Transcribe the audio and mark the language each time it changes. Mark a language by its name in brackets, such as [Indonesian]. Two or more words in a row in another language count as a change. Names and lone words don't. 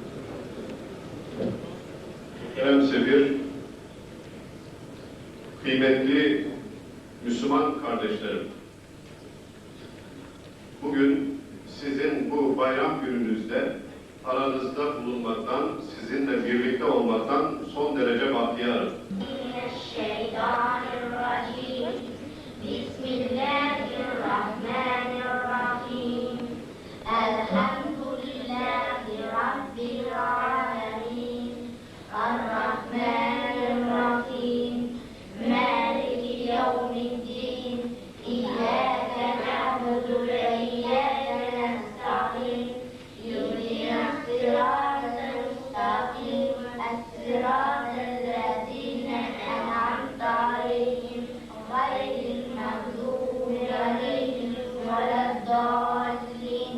[Turkish] Emsebir, kıymetli Müslüman kardeşlerim, bugün sizin bu bayram gününüzde aranızda bulunmaktan, sizinle birlikte olmaktan son derece bahtiyarım. [Arabic] من الشيطان الرجيم. بسم الله الرحمن الرحيم. الحمد لله رب العالمين. الرحمن الرحيم. مالك يوم الدين. إياك نعبد وإياك نستعين. اهدنا الصراط المستقيم. صراط الذين أنعمت عليهم غير المغضوب عليهم ولا الضالين.